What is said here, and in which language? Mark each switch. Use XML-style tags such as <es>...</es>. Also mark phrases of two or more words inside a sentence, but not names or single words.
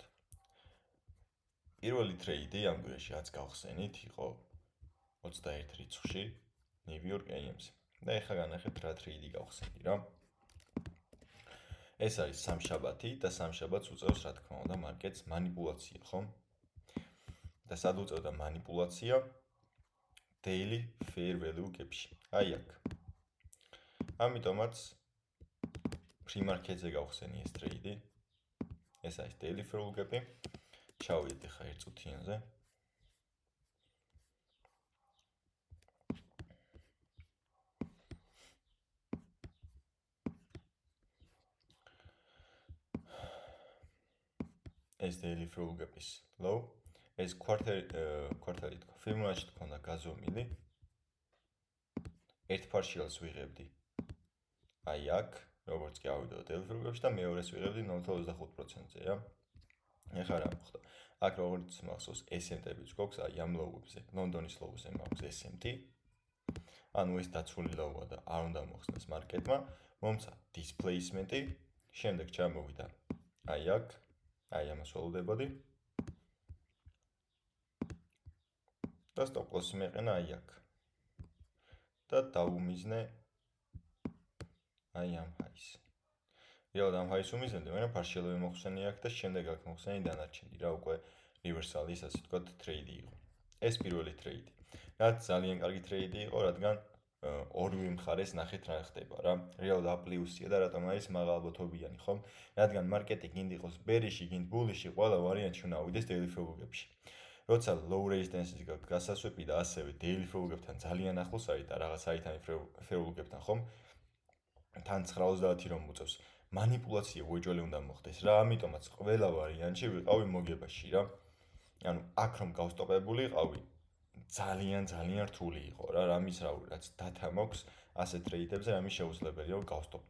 <ka>პირველი ტრეიდი ამ გვერდში რაც გავხსენით, იყო 21 რიცხვში New York AM-ზე. და ეხლა განახეთ რა ტრეიდი გავხსენდი რა. ეს არის სამშაბათი და სამშაბათს უწევს რა თქმა უნდა მარკეტს манипуляცია, ხო? და სად უწევდა манипуляცია?</ka> <en>Daily fair value gap-ში.</en> <ka>აი აქ. ამიტომაც pre-market-ზე გავხსენი ეს ტრეიდი. ეს არის</ka> <en>daily fair value gap-ი.</en> <ka>ჩავიდეთ ახლა ერთ წუთიანზე. ეს</ka> <en>daily fair value gap-ის</en> <ka>low. ეს კვარტალი თქვა, Fibonacci თქონდა გაზომილი. ერთ partials ვიღებდი. აი აქ, როგორც კი ავიდო</ka> <en>daily fair value gap-ში</en> <ka>და მეორეს ვიღებდი 0.25%-ზე, რა. ეხლა რა მოხდა? აქ როგორც მახსოვს, SMT-ებიც გვაქვს, აი ამ low-ებზე, ლონდონის low-ზე მაქვს SMT. ანუ ეს დაცული low-ა და არ უნდა მოხსნას მარკეტმა, მომცა displacement-ი, შემდეგ ჩამოვიდა აი აქ, აი ამას ველოდებოდი. და</ka> <en>stop loss-ი</en> <ka>მეყენა აი აქ. და დავუმიზნე აი ამ ჰაის. რეალად ამ ჰაის უმიზნებდი, მაგრამ partial-ები მოხსენი აქ და შემდეგ აქ მოხსენი დანარჩენი რა, უკვე reversal-ის ასე ვთქვათ ტრეიდი იყო. ეს პირველი ტრეიდი. რაც ძალიან კარგი ტრეიდი იყო, რადგან ორივე მხარეს ნახეთ რა ხდება რა. რეალად A პლუსია და რატომ არის მაღალბოთობიანი, ხო? რადგან მარკეტი გინდ იყოს bearish-ი, გინდ bullish-ი, ყველა ვარიანტში უნდა ავიდეს</ka> <en>daily fair value gap-ში.</en> <ka>როცა</ka> <en>low resistance-ის</en> <ka>გაქვთ გასასვეპი და ასევე</ka> <en>daily fair value gap-თან</en> <ka>ძალიან ახლოს არის და რაღაც საერთანი</ka> <en>fair value gap-თან</en> <ka>ხომ? თან 9.30 რომ უწევს. манипуляცია უეჭველი უნდა მოხდეს რა, ამიტომაც ყველა ვარიანტში ვიყავი მოგებაში რა. ანუ აქ რომ გავსტოპებული იყავი, ძალიან რთული იყო რა, რამის რავი, რაც data მაქვს, ასე ტრეიდებზე რამის შეუძლებელია რომ გავსტოპდე.</ka>